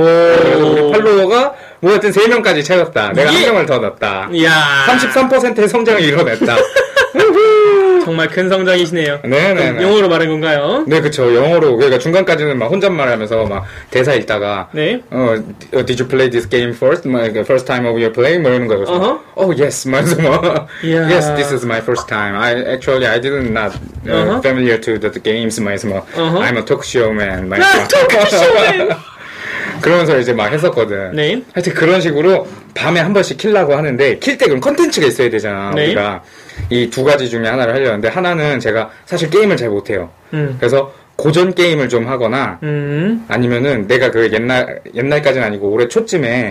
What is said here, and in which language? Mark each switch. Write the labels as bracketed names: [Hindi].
[Korean] 우리 팔로워가 뭐 하여튼 3명까지 채웠다. 내가 한 명을 더 넣었다. 이야. 33%의 성장을 이뤄냈다. 정말 큰 성장이시네요. 네네. 영어로 말한 건가요? 네, 그렇죠. 영어로. 그러니까 중간까지는 막 혼잣말하면서 막 대사 읽다가 네. [English] Did you play this game first? Like first time of your playing? [Korean] 뭐 이런 거. 어허. [English] Oh yes, [Korean] 말해서 뭐. [English] Yeah. Yes, this is my first time. I did not familiar to the games. [Korean] 말해서 뭐. [English] I'm a talk show man. 아, talk show man. [Korean] 그러면서 이제 막 했었거든. 네. 하여튼 그런 식으로 밤에 한 번씩 킬라고 하는데 킬 때 그럼 컨텐츠가 있어야 되잖아. 네. 우리가 이 두 가지 중에 하나를 하려는데 하나는 제가 사실 게임을 잘 못해요. 그래서 고전 게임을 좀 하거나 아니면은 내가 그 옛날까지는 아니고 올해 초쯤에